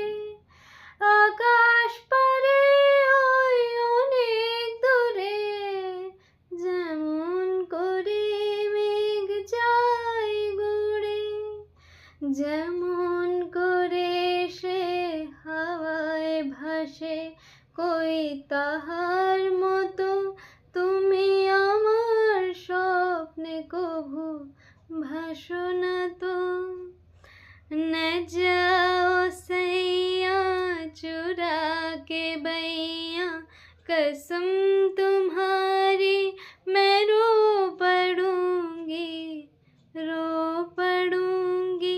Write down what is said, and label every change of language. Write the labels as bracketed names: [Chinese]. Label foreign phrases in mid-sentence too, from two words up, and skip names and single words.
[Bangla] আকাশ পারে ওই অনেক দূরে, যেমন করে মেঘ যায় ঘুরে। যেমন করে সে হাওয়ায় ভাসে, কই তাহার মতো তুমি আমার স্বপ্নে কভু ভাসো না তো। [Hindi] न जाओ सैया चुरा के बैया, कसम तुम्हारी मैं रो पड़ूंगी।